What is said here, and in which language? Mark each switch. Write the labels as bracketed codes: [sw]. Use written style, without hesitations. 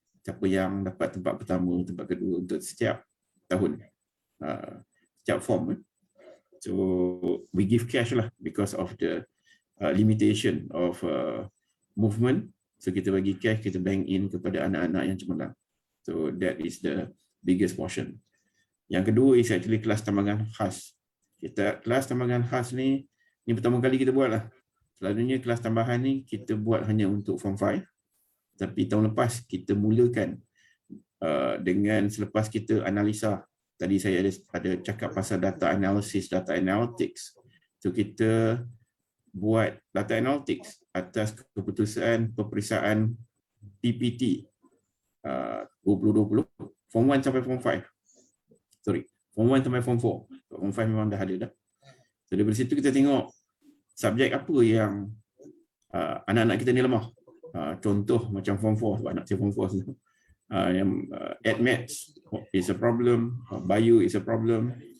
[ms] Siapa yang dapat tempat pertama, tempat kedua untuk setiap tahun. Setiap form. [en] So we give cash lah because of the limitation of movement. [ms] So kita bagi cash, kita bank in kepada anak-anak yang cemerlang. [en] So that is the biggest portion. [ms] Yang kedua [en] is actually [ms] kelas tambahan khas. Kelas tambahan khas ni pertama kali kita buat lah. Selalunya kelas tambahan ni kita buat hanya untuk form 5. Tapi tahun lepas kita mulakan dengan selepas kita analisa. Tadi saya ada cakap pasal data analysis, data analytics. So kita buat data analytics atas keputusan peperiksaan PPT 2020. Form 1 sampai form 5. Sorry, form 1 sampai form 4. Form 5 memang dah ada dah. So dari situ kita tengok subjek apa yang anak-anak kita ni lemah. Contoh macam form 4, sebab anak saya form 4 tu. [en] Yang AdMaths is a problem, Bio is a problem.